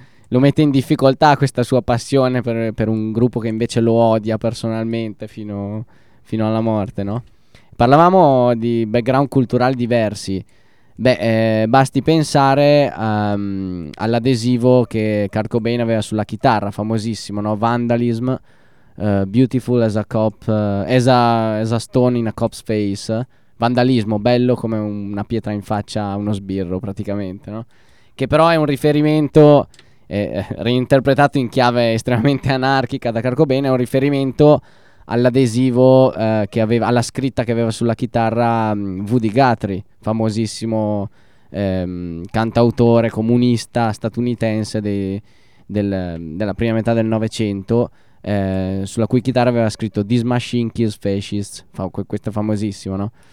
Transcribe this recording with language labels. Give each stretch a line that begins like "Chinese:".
Italian: lo mette in difficoltà questa sua passione per un gruppo che invece lo odia personalmente fino alla morte, no? Parlavamo di background culturali diversi. Beh, basti pensare all'adesivo che Kurt Cobain aveva sulla chitarra, famosissimo, no?
English: Vandalism, beautiful as a cop, as a stone in a cop's face.
Italian: Vandalismo, bello come una pietra in faccia a uno sbirro, praticamente, no? Che però è un riferimento... reinterpretato in chiave estremamente anarchica da Kurt Cobain, è un riferimento all'adesivo che aveva, alla scritta che aveva sulla chitarra Woody Guthrie, famosissimo cantautore comunista statunitense della prima metà del Novecento, sulla cui chitarra aveva scritto
English: "This machine kills fascists",
Italian: questo è famosissimo, no?